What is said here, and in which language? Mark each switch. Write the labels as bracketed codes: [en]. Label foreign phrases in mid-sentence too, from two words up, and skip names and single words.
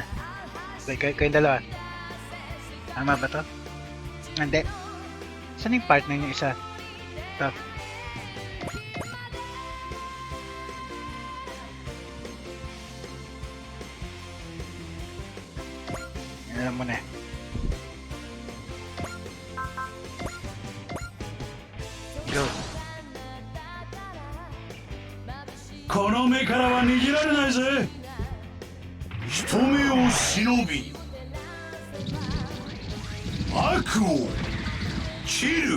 [tl] Okay, kayong dalawa. Tama ba to? Hindi. Asan yung partner niya isa? Ito. Alam mo na. Go. [ja] この目からは逃げられないぜ。人目を忍び悪を切る。